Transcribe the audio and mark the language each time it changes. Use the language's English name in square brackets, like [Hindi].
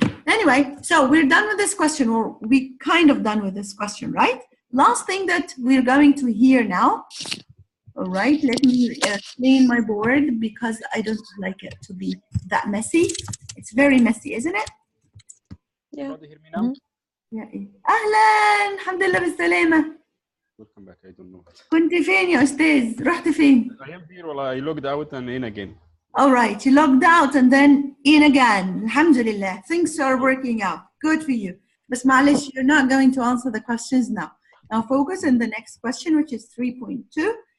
[English] Anyway, so we're done with this question, or we kind of done with this question, right? Last thing that we're going to hear now. All right, let me clean my board because I don't like it to be that messy. It's very messy, isn't it? Yeah. Hear me now? Yeah. [Arabic] أهلاً, الحمد لله بالسلامة. [English] Welcome back. I don't know. [Arabic] كنت فين يا أستاذ؟ رحت فين؟ [English] I am here. Well, I logged out and in again. All right, you logged out and then in again. Alhamdulillah, things are working out. Good for you. But معلش, you're not going to answer the questions now. Now focus on the next question, which is 3.2.